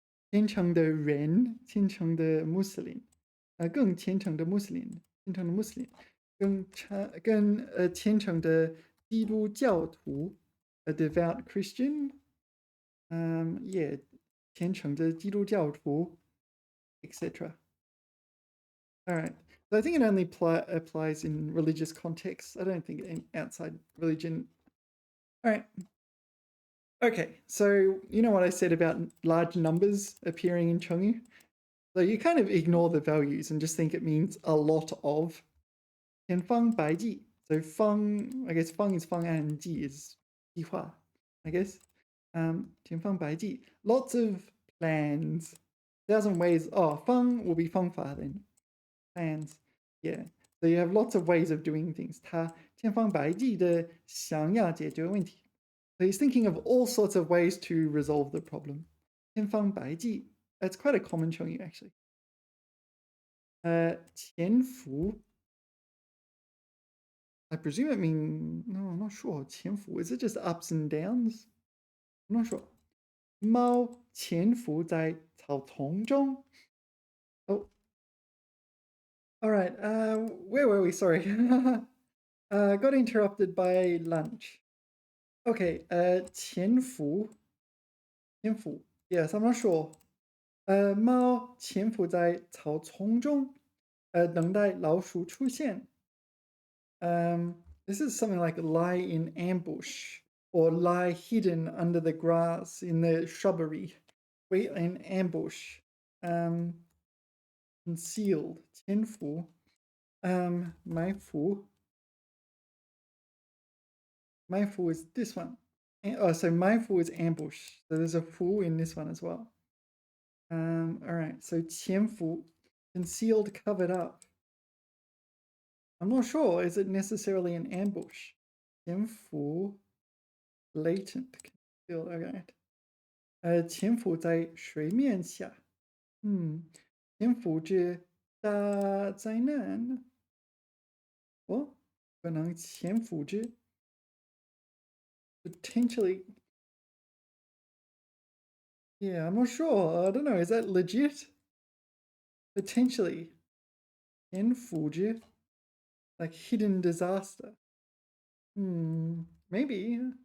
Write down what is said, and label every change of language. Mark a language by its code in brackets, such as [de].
[zh] 虔诚的人, 虔诚的 Muslim, 更虔诚的 Muslim, 虔诚的 Muslim, 更虔诚的基督教徒, [en] a devout Christian. [zh] Yeah, 虔诚的基督教徒 etc. [en] All right. So I think it only applies in religious contexts. I don't think outside religion. All right. Okay. So you know what I said about large numbers appearing in Chengyu? So you kind of ignore the values and just think it means a lot of. [zh] 天方百计. [en] So feng, I guess feng is feng and ji is 计划, I guess. [zh] 天方百计. [en] Lots of plans. 1,000 ways. Oh, feng will be 方法 then. Plans. Yeah. So you have lots of ways of doing things. [zh] 他千方百计地想要解决问题. [en] So he's thinking of all sorts of ways to resolve the problem. [zh] 千方百计. [en] That's quite a common Chongyu actually. [zh] 潜伏. [en] I presume it means, no, I'm not sure. 潜伏.Is it just ups and downs? I'm not sure. [zh] 猫潜伏在草丛中. [en] Oh, all right. Where were we? Sorry. Got interrupted by lunch. Okay. 潜伏.潜伏.Yes, I'm not sure. [zh] 猫潜伏在草丛中，等待老鼠出现。 [en] This is something like lie in ambush or lie hidden under the grass in the shrubbery. Wait in ambush. Concealed. 潜伏. [zh] 埋伏. [en] 埋伏 is this one. Oh, so 埋伏 is ambush. So there's a fu in this one as well. All right. So 潜伏, concealed, covered up. I'm not sure. Is it necessarily an ambush? 潜伏 latent, concealed. [zh] Okay. 潜伏在水面下. 潜伏着大灾难. 哦，可能潜伏着 [en] potentially. Yeah, I'm not sure. I don't know. Is that legit? Potentially. 潜伏着 like hidden disaster. Maybe.